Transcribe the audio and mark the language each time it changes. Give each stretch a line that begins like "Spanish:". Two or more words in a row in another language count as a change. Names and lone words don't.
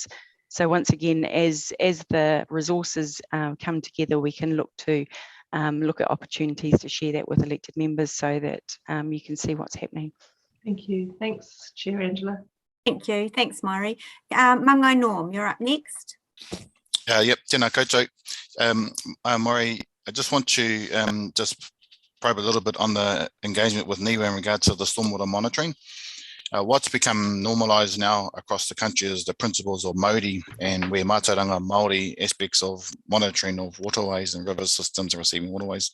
English: So once again, as the resources come together, we can look at opportunities to share that with elected members so that you can see what's happening. Thank you. Thanks, Chair Angela. Thank you. Thanks, Mari. Mungo Norm, you're up next. Yep,
Māori: tēnā koutou.
English: Mari, I just want to just probe a little bit on the engagement with NIWA in regards to the stormwater monitoring. What's become normalised now across the country is the principles of Māori and where
Māori: mātauranga Māori
English: aspects of monitoring of waterways and river systems and receiving waterways.